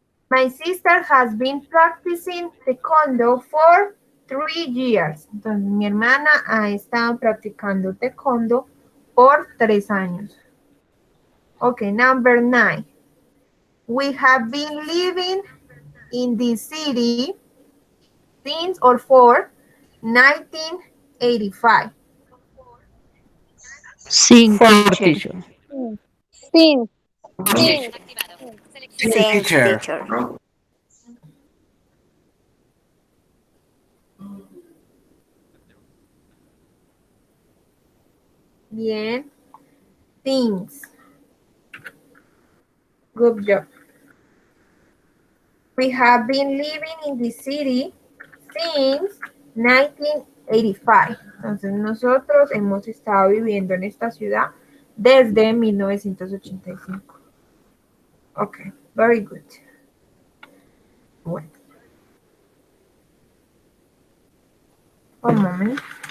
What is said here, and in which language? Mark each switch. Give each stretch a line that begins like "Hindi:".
English: My sister has been practicing taekwondo for 3 years.
Spanish: Entonces, mi hermana ha estado practicando taekwondo por 3 años.
English: Okay, number 9. We have been living in this city since or for 1985. Sin, teacher. Since. Mic activado. Sin, Seleccionado. Since teacher. teacher. Bien. Things. Good job. We have been living in the city since 1985.
Spanish: Entonces nosotros hemos estado viviendo en esta ciudad desde 1985.
English: Okay, very good. Bueno.
Spanish: Un momento.